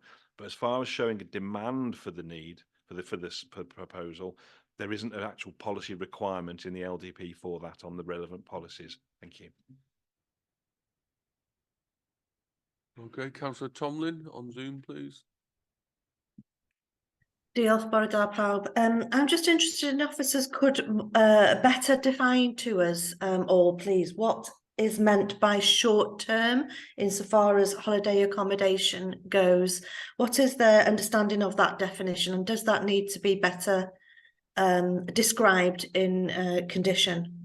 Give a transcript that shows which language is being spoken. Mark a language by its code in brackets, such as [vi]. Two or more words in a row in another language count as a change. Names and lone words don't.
[en] But as far as showing a demand for the need for this proposal, there isn't an actual policy requirement in the LDP for that on the relevant policies. Thank you. okay, Councillor Tomlin on Zoom, please. [cy] Diolch, bore da pawb. [en] I'm just interested in officers could better define to us all, please, what is meant by short term insofar as holiday accommodation goes. What is their understanding of that definition, and does that need to be better described in condition?